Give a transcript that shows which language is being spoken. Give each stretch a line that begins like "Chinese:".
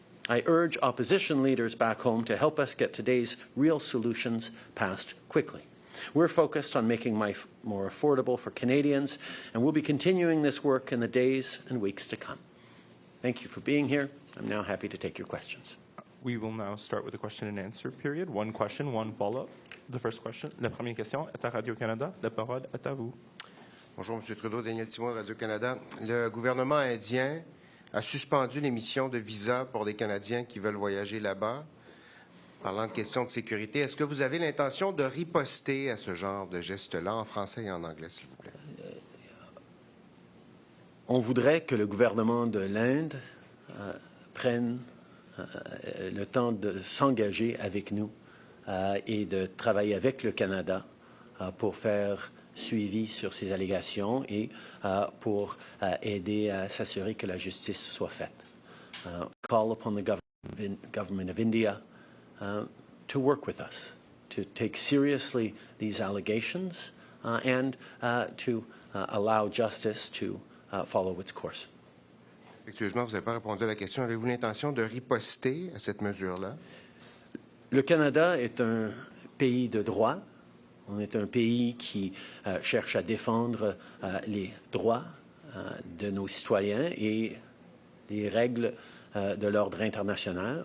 English: I urge opposition leaders back home to help us get today's real solutions passed quickly. We're focused on making life more affordable for Canadians, and we'll be continuing this work in the days and weeks to come. Thank you for being here. I'm now happy to take your questions. We will now start with the question and answer period. One question, one follow-up. The first question,
French: la première question est à Radio-Canada. La parole est à vous. Bonjour, M. Trudeau, Daniel Timon, Radio-Canada. Le gouvernement indien a suspendu l'émission de visas pour des Canadiens qui veulent voyager là-bas. Parlant de questions de sécurité, est-ce que vous avez l'intention de riposter à ce genre de geste-là en français et en anglais, s'il vous plaît? On voudrait que le gouvernement de l'Inde prenne le temps de s'engager avec nous et de travailler avec le Canada pour faire suivi sur ces allégations et pour aider à s'assurer que la justice soit faite.
English: Call upon the government of India to work with us, to take seriously these allegations and to allow justice to follow its course.
French: Respectueusement, vous n'avez pas répondu à la question. Avez-vous l'intention de riposter à cette mesure-là? Le Canada est un pays de droit. On est un pays qui cherche à défendre les droits de nos citoyens et les règles de l'ordre international.